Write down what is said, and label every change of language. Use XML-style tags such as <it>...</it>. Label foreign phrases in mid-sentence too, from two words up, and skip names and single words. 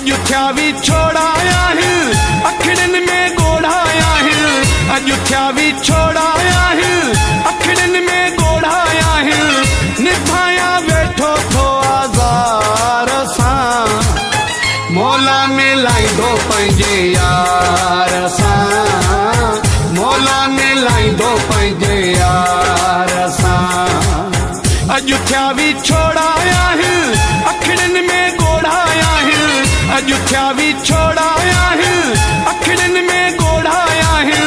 <hi>अयोध्या भी छोड़ाया है, अखड़न में गोढ़ाया है। अयोध्या भी छोड़ाया है, अखड़न में गोढ़ाया है।</hi> <sd>निभाया बैठो थो आज़ार सां, मौला मिलाई दो पंहिंजे यार सां, मौला मिलाई दो पंहिंजे यार सां।</sd> <hi>अयोध्या भी छोड़ाया है, अखड़न में गोढ़ाया है। अयोध्या भी छोड़ाया है, अखड़न में गोढ़ाया है।</hi>